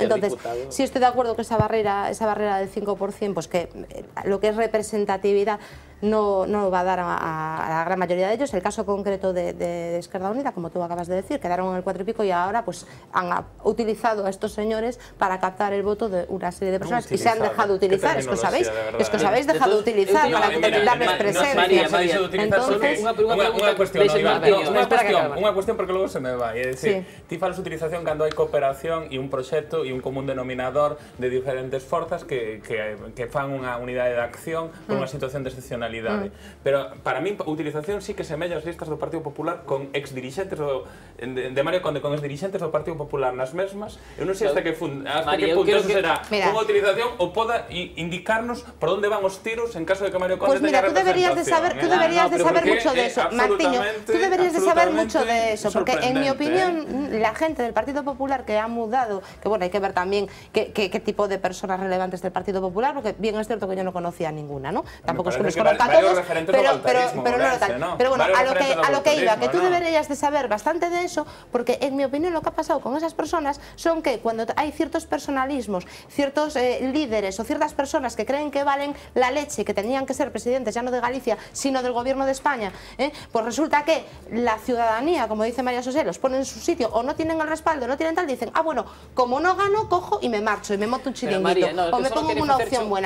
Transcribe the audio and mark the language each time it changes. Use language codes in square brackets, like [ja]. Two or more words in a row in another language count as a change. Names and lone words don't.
[es] Entonces, sí estoy de acuerdo que esa barrera del 5%, pues que lo que es representatividad no va a dar a la gran mayoría de ellos. El caso concreto de Esquerda Unida, como tú acabas de decir, quedaron en el 4 y pico y ahora pues han utilizado a estos señores para captar el voto de una serie de personas y se han dejado utilizar, es que os habéis dejado de utilizar para darles presencia. Entonces, [gl] unha cuestión porque logo se me vai, é dicir, ti falas utilización cando hai cooperación e un proxecto e un común denominador de diferentes forzas que fan unha unidade de acción por unha situación de excepcionalidade. Pero para mí, a utilización sí que semella as listas do Partido Popular con exdirixentes de Mario Conde, con exdirixentes do Partido Popular nas mesmas. Eu non sei hasta que punto eso será unha utilización ou poda indicarnos por onde van os tiros en caso de que Mario Conde teña representación. [es] Pues mira, tú deberías de saber mucho de eso, Martiño, tú deberías de saber mucho de eso, porque en mi opinión la gente del Partido Popular que ha mudado, que bueno, hay que ver también qué tipo de personas relevantes del Partido Popular, porque bien es cierto que yo no conocía ninguna, ¿no? Tampoco es que los conozca a todos, pero no lo tal. Pero bueno, a lo que iba, que tú deberías de saber bastante de eso, porque en mi opinión lo que ha pasado con esas personas son que cuando hay ciertos personalismos, ciertos líderes o ciertas personas que creen que valen la leche, que tenían que ser presidentes ya no de Galicia, sino del gobierno de España, pues resulta que la ciudadanía, como dice María José, los pone en su sitio o no tienen el respaldo, no tienen tal, dicen, ah bueno, como no gano, cojo y me marcho y me monto un chiringuito o me pongo una opción buena.